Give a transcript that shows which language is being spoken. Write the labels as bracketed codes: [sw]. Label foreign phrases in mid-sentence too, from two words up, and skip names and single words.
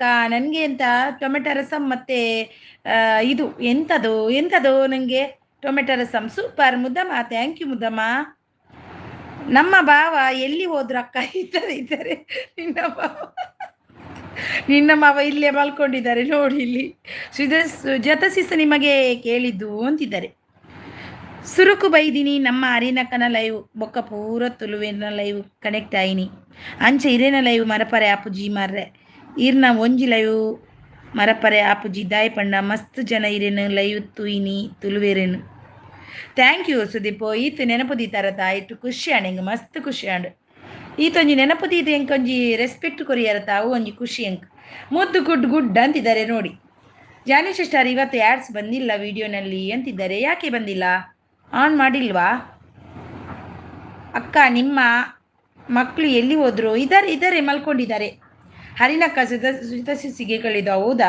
[kn] ನನಗೆ ಅಂತ ಟೊಮೆಟೊ ರಸಮ್ ಮತ್ತು ಇದು ಎಂಥದು ನನಗೆ ಟೊಮೆಟೊ ರಸಮ್ ಸೂಪರ್. ಮುದ್ದಮ್ಮ [en] thank you [kn] ಮುದ್ದಮ್ಮ. ನಮ್ಮ ಭಾವ ಎಲ್ಲಿ ಹೋದ್ರಕ್ಕ? ಇದ್ದಾರೆ ನಿನ್ನ ಮಾವ ಇಲ್ಲೇ ಮಲ್ಕೊಂಡಿದ್ದಾರೆ ನೋಡಿ ಇಲ್ಲಿ. ಸುಜಾತ ಸಿಸ್ ನಿಮಗೆ ಕೇಳಿದ್ದು ಅಂತಿದ್ದಾರೆ. [tcy] ಸುರುಕು ಬೈದಿನಿ ನಮ್ಮ ಅರಿನಕ್ಕನ ಲೈವ್ ಬೊಕ್ಕ ಪೂರ ತುಳುವಿನ [en] live connect [tcy] ಆಯಿನಿ ಅಂಚೆ ಇರೇನ ಲೈವ್ ಮರಪರೆ ಆಪುಜಿ ಮರ್ರೆ ಇರ್ನ ಒಂಜಿ ಲೈವ್ ಮರಪರೆ ಆಪುಜಿ ದಾಯ್ ಪಂಡ ಮಸ್ತ್ ಜನ ಇರೇನು ಲೈವ್ ತುಯಿನಿ ತುಳುವೇರೇನು. [en] Thank you Sudeep. [tcy] ಈತು ನೆನಪುದಿ ತರತ ಇಟ್ಟು ಖುಷಿ ಆಂಡ್ ಹೆಂಗೆ ಮಸ್ತ್ ಖುಷಿ ಆಂಡ್ ಈತೊಂಜಿ ನೆನಪುದಿ ಇದು ಹೆಂಗೆ ಒಂಜಿ ರೆಸ್ಪೆಕ್ಟ್ ಕೊರಿಯರತ ಅವು ಒಂಜಿ ಖುಷಿ ಹೆಂಗೆ ಮುದ್ದು ಗುಡ್ [kn] ಅಂತಿದ್ದಾರೆ ನೋಡಿ. ಜಾನಿ ಸಿಸ್ಟರ್ ಇವತ್ತು ಆ್ಯಡ್ಸ್ ಬಂದಿಲ್ಲ ವಿಡಿಯೋನಲ್ಲಿ ಅಂತಿದ್ದಾರೆ. ಯಾಕೆ ಬಂದಿಲ್ಲ? ಆನ್ ಮಾಡಿಲ್ವಾ ಅಕ್ಕ? ನಿಮ್ಮ ಮಕ್ಕಳು ಎಲ್ಲಿ ಹೋದ್ರು? ಇದ್ದಾರೆ ಮಲ್ಕೊಂಡಿದ್ದಾರೆ. ಹರಿನಕ್ಕ ಸುಜಿತ ಸಿಸಿಗೆ ಕಳಿದು. ಹೌದಾ?